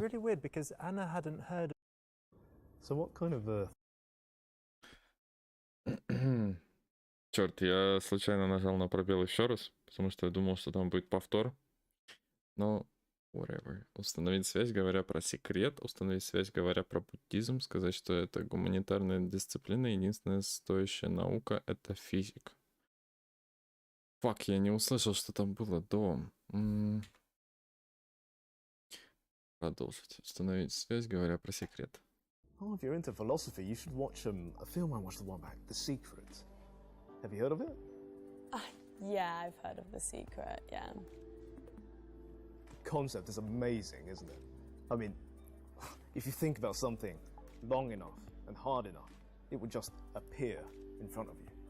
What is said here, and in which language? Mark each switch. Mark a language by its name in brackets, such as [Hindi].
[English] really weird because Anna hadn't heard. So what kind of [Russian] Черт, я случайно нажал на пробел еще раз, потому что я думал, что там будет повтор. Но whatever. Установить связь, говоря про секрет, установить связь, говоря про буддизм, сказать, что это гуманитарная дисциплина, единственная стоящая наука — это физика. Фак, я не услышал, что там было до. Продолжить. Установить связь, говоря про секрет. [English] Oh, if you're into philosophy, you should watch a film I watched a while back, The Secret. Have you heard of it? Yeah, I've heard of The Secret, yeah. The concept is amazing, isn't it? I mean, if you think about something long enough and hard enough, it would just appear in front of you.